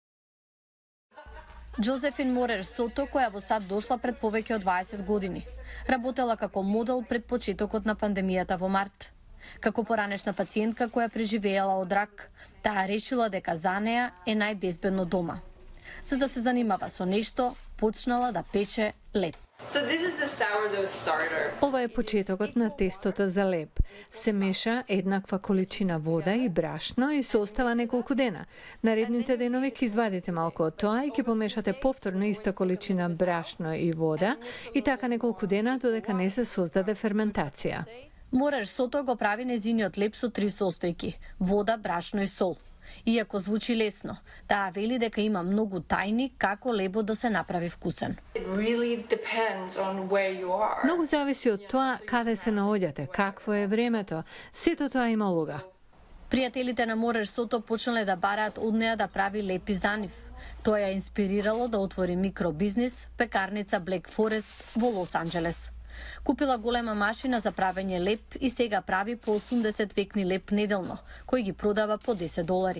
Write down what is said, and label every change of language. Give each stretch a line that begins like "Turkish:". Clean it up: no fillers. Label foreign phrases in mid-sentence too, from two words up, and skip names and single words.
Macedonian: Джозефин Морер Сото, која во САД дошла пред повеќе од 20 години. Работела како модел пред почетокот на пандемијата во март. Како поранешна пациентка која преживеела од рак, таа решила дека за неа е најбезбедно дома. За да се занимава со нешто, почнала да пече леп.
English: So this is the sourdough starter.
Macedonian: Ова е почетокот на тестото за леп. Се меша еднаква количина вода и брашно и се остава неколку дена. Наредните денови ќе извадите малку од тоа и ќе помешате повторно иста количина брашно и вода и така неколку дена додека не се создаде ферментација. Мореш Сото го прави незиниот леп со 3 состојки: вода, брашно и сол. Иако звучи лесно, таа вели дека има многу тајни како лебот да се направи вкусен.
English: It really depends on where you are.
Macedonian: Многу зависи од тоа каде се наоѓате, какво е времето. Сето тоа има улога. Пријателите на Мореш Сото почнале да бараат од неа да прави лепи за нив. Тоа ја инспирирало да отвори микробизнис, пекарница Black Forest во Лос Анџелес. Купила голема машина за правење леп и сега прави по 80 векни леп неделно, кој ги продава по $10.